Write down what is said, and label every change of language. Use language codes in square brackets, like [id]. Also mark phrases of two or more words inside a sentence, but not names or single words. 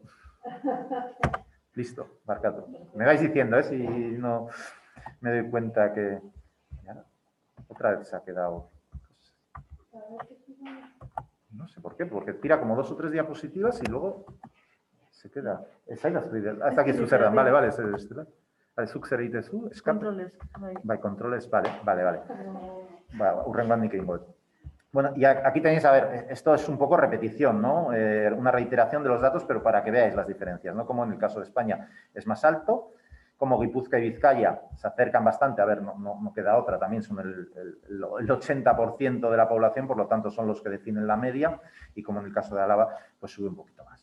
[es] Listo, marcado. Me vais diciendo, si no me doy cuenta que... Ya, otra vez se ha quedado... No sé por qué, porque tira como 2 o 3 diapositivas y luego se queda... Hasta aquí Succerdan, vale. Vale, Succer [eu] egiten zu, [es] Controles. Vale, controles, vale. [eu] Hurrengoan nik egingo dut. [es] Bueno, y aquí tenéis, a ver, esto es un poco repetición, ¿no? Una reiteración de los datos, pero para que veáis las diferencias, ¿no? Como en el caso de España es más alto, como Guipúzcoa y Vizcaya se acercan bastante, a ver, no queda otra, también son el 80% de la población, por lo tanto son los que definen la media, y como en el caso de Álava, pues sube un poquito más.